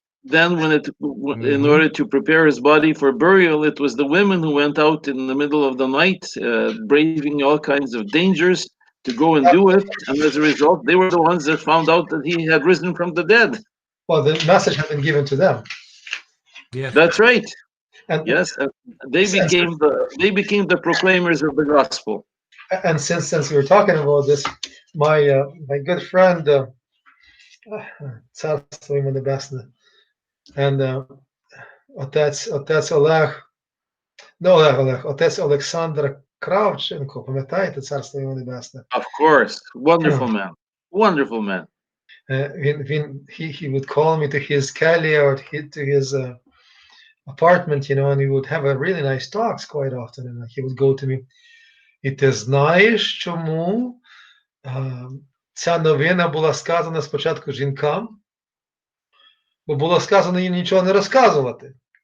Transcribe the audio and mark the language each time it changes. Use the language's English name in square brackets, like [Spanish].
[English] Then in order to prepare his body for burial, it was the women who went out in the middle of the night, braving all kinds of dangers to go and do it. And as a result, they were the ones that found out that he had risen from the dead. Well, the message had been given to them. Yes. That's right. And, Yes, they became the proclaimers of the gospel. and since we were talking about this, my good friend, [Ukrainian] царство йому небесне, [English] and [Ukrainian] отець Олег, не Олег, отець Олександр Кравченко, пам'ятаєте, царство йому небесне? [English] Of course, wonderful man, wonderful man. He would call me to his kelly or to his apartment, and we would have a really nice talks quite often, and he would go to me, [Ukrainian] і ти знаєш, чому ця новина була сказана спочатку жінкам? Бо було сказано їм нічого не розказувати.